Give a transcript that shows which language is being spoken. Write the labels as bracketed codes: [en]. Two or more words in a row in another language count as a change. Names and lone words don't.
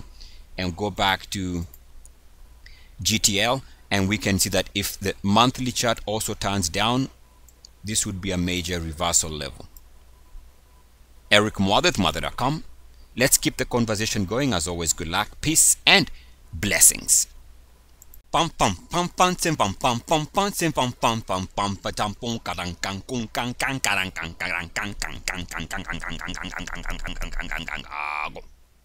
[en] And go back to GTL, and we can see that if the monthly chart also turns down, this would be a major reversal level. Eric Muathe, Muathe.com. Let's keep the conversation going. As always, good luck, peace, and blessings. Pam pam pam pam sim pam pam pam pam sim pam pam pam pam pa tam pum karang kang kung kang kang karang kang karang kang kang kang kang kang kang kang kang kang kang kang kang kang kang kang kang kang.